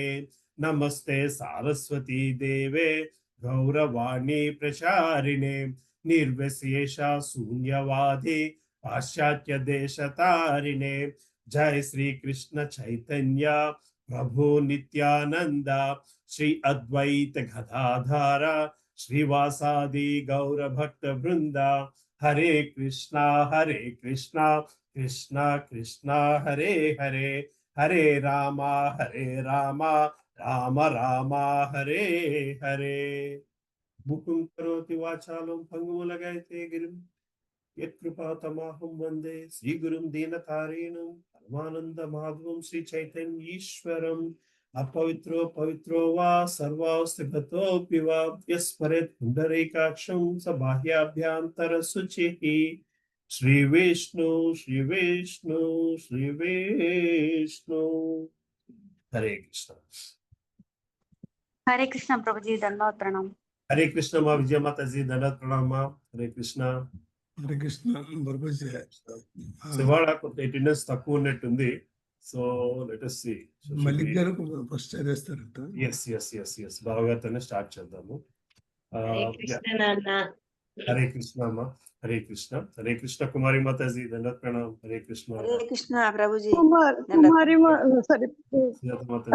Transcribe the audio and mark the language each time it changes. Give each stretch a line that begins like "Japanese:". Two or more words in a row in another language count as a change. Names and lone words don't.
Sanskrit: नमस्ते सारस्वती देवे गौरवाणी प्रचारिणे निर्विशेषा शून्यवादी पाश्चात्य देश तारिणे। जय श्री कृष्ण चैतन्य प्रभु नित्यानंद श्री अद्वैत गदाधर श्रीवासादि गौर भक्त वृंदा। हरे कृष्णा कृष्णा कृष्णा हरे हरे हरे रामा राम राम हरे हरे। मुकुं करोति वाचालं पङ्गुं लगायते गिरिं यत्कृपातमहं वन्दे श्रीगुरुं दीनतारिणं परमानन्दमाधवं श्रीचैतन्यीश्वरम्। अपवित्रो पवित्रो वा सर्वावस्थितोऽपि वा यस्मरेत् पुण्डरीकाक्षं स बाह्याभ्यन्तरशुचिः। श्रीविष्णु श्रीविष्णु श्रीविष्णु। हरे कृष्ण।
Hindi: हरे कृष्ण प्रभु जी, धन्यवाद प्रणाम। हरे कृष्ण माँ विजय माता जी, धन्यवाद प्रणाम माँ। हरे कृष्ण।
Telugu: హరే కృష్ణ శివాళ కొంత అటెండెన్స్ తక్కువ ఉన్నట్టుంది.
English: so let us see.
Telugu: మలిక్ గారు ఫస్ట్ చదివేస్తారంట. ఎస్ బావగారితోనే స్టార్ట్ చేద్దాము. హరే కృష్ణ నాన్న. హరే కృష్ణ అమ్మ. హరే కృష్ణ. హరే కృష్ణ కుమారి మాతాజీ
Sanskrit: दण्डवत् प्रणाम्.
Telugu: హరే కృష్ణ. హరే కృష్ణ ప్రభుజీ. కుమారి సారీ సుజాత మాతాజీ.